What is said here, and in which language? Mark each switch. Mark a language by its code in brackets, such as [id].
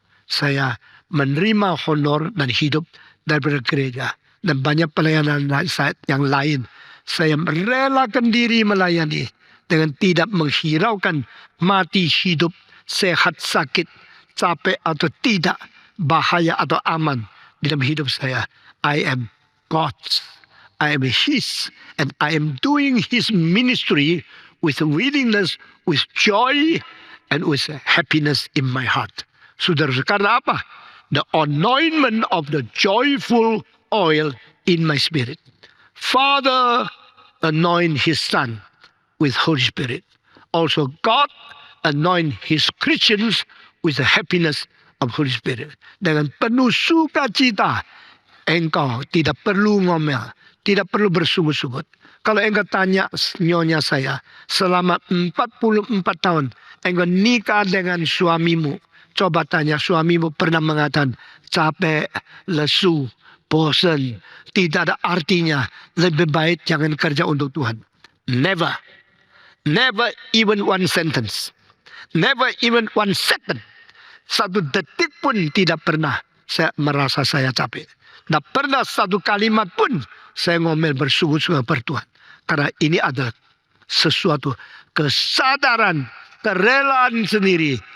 [id] Saya menerima honor dan hidup daripada gereja. Dan banyak pelayanan yang lain. Saya merelakan diri melayani dengan tidak menghiraukan mati hidup, sehat sakit, capek atau tidak, bahaya atau aman di dalam hidup saya. [en] I am God's, I am His, and I am doing His ministry with willingness, with joy, and with happiness in my heart. [id] Saudara, karena apa? [en] The anointment of the joyful oil in my spirit. Father anoint His Son with Holy Spirit. Also God anoint His Christians with the happiness of Holy Spirit. [id] Dengan penuh sukacita, engkau tidak perlu ngomel, tidak perlu bersungut-sungut. Kalau engkau tanya nyonya saya, selama 44 tahun engkau nikah dengan suamimu, coba tanya suamimu pernah mengatakan capek, lesu, bosan, tidak ada artinya. Lebih baik jangan kerja untuk Tuhan. [en] Never. Never even one sentence. Never even one second. [id] Satu detik pun tidak pernah saya merasa saya capek. Tidak pernah satu kalimat pun saya ngomel bersungguh-sungguh per Tuhan. Karena ini adalah sesuatu kesadaran, kerelaan sendiri.